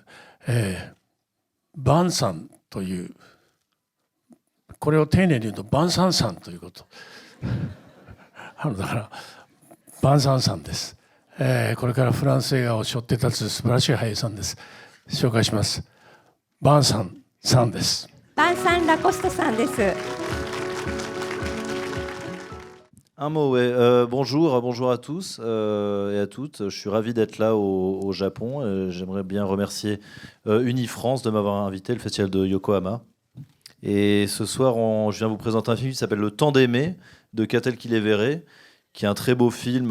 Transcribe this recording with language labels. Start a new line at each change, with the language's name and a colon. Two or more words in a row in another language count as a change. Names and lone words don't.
Japanese: バンさんという、これを丁寧に言うとバンサンさんということだからバンサンさんです。これからフランス映画を背負って立つ素晴らしい俳優さんです。紹介します。バンサンさんです。バンサン・ラコストさんです。
French: Un mot, ouais. Bonjour à tous et à toutes. Je suis ravi d'être là au Japon. J'aimerais bien remercier Unifrance de m'avoir invité, le festival de Yokohama. Et ce soir, je viens vous présenter un film qui s'appelle Le Temps d'aimer de Catel Kilevere, qui est un très beau film.